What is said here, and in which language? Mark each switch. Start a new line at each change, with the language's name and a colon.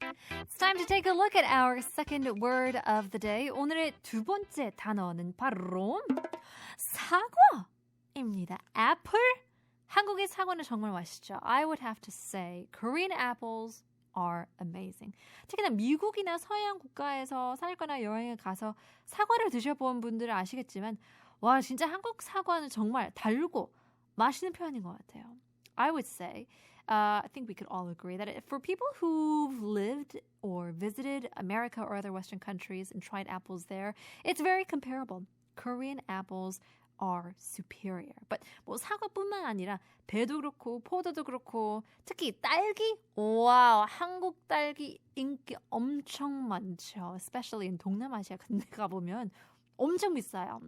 English: It's time to take a look at our second word of the day.
Korean: 오늘의 두 번째 단어는 바로 사과입니다.
English: Apple.
Korean: 한국의 사과는 정말 맛있죠.
English: I would have to say Korean apples are amazing.
Korean: 특히나 미국이나 서양 국가에서 살거나 여행을 가서 사과를 드셔본 분들은 아시겠지만 와 진짜 한국 사과는 정말 달고 맛있는 편인 것 같아요.
English: I would say I think we could all agree that for people who've lived or visited America or other Western countries and tried apples there, it's very comparable. Korean apples are superior.
Korean: But 뭐 사과뿐만 아니라 배도 그렇고 포도도 그렇고 특히 딸기? 와우, 한국 딸기 인기 엄청 많죠.
English: Especially in
Korean: 동남아시아 같은 데 가보면 엄청 비싸요.